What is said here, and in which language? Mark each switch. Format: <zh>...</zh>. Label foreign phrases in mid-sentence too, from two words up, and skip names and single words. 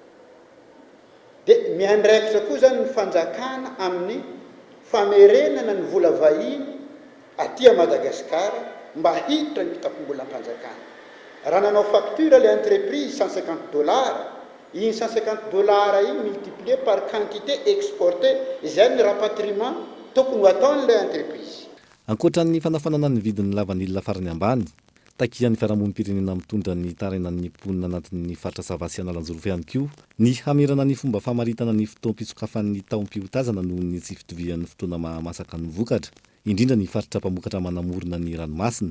<mg>Dia miandraikitra koa zany ny fanjakana amin'ny famerenana ny vola vahiny aty Madagasikara mba hiditra ny pitapom-bola am-panjakana. Raha nanao facture le entreprise $150, iny $150 iny</mg> <fr>multiplié par quantité exportée,</fr> <mg>izay ny rapatriement tokony ataon'le entreprise. Ankoatran'ny fanafanana ny vidin'ny lavanilina farany ambany, takian'ny fiarahamonim-pirenena mitondra ny tarenan'ny mponina anatin'ny faritra Savasy Analanjorofo ihany koa ny hamerana ny fomba famaritana ny fotoam-pitsokafan'ny taom-piotazana noho ny tsy fitovian'ny fotoana mahamasaka ny vokatra, indrindra ny faritra mpamokatra manamorona ny ranomasina.</mg>